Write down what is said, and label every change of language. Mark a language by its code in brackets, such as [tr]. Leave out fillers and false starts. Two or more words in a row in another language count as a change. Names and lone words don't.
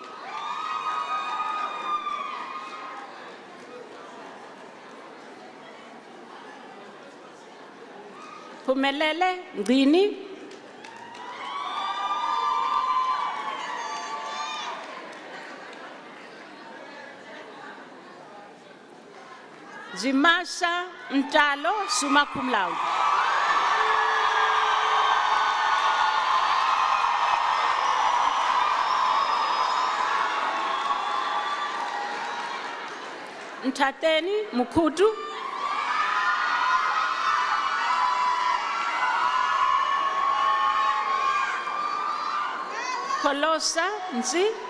[en] Pumelele Ngini. Zimasa Mtalo [la] summa cum laude. [en] Mtateni Mukhudu. Kolosa Nzi.